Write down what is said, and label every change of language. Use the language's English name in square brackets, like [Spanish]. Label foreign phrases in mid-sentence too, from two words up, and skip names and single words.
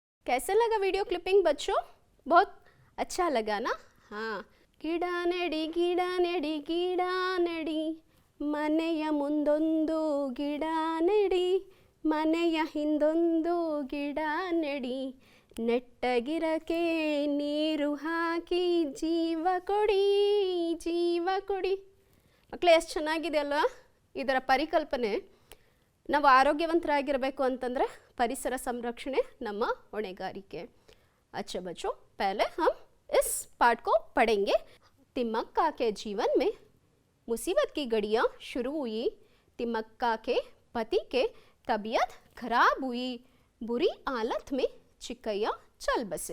[Hindi] कैसे लगा वीडियो क्लिपिंग बच्चों? बहुत अच्छा लगा ना? हाँ, [Kannada] ಗಿಡ ನೆಡಿ ಮನೆಯ ಮುಂದೊಂದು ಗಿಡ ನೆಡಿ ಮನೆಯ ಹಿಂದೊಂದು ಗಿಡ ನೆಡಿ ನೆಟ್ಟಗಿರಕೆ ನೀರು ಹಾಕಿ ಜೀವ ಕೊಡಿ ಮಕ್ಕಳೇ, ಎಷ್ಟು ಚೆನ್ನಾಗಿದೆ ಅಲ್ವಾ ಇದರ ಪರಿಕಲ್ಪನೆ. ನಾವು ಆರೋಗ್ಯವಂತರಾಗಿರಬೇಕು ಅಂತಂದರೆ ಪರಿಸರ ಸಂರಕ್ಷಣೆ ನಮ್ಮ ಹೊಣೆಗಾರಿಕೆ. [Hindi] अच्छा बच्चों, पहले हम इस पाठ को पढ़ेंगे. तिम्मक्का के जीवन में मुसीबत की घड़ियाँ शुरू हुई. तिम्मक्का के पति के तबीयत खराब हुई. बुरी हालत में चिक्कैया चल बसे.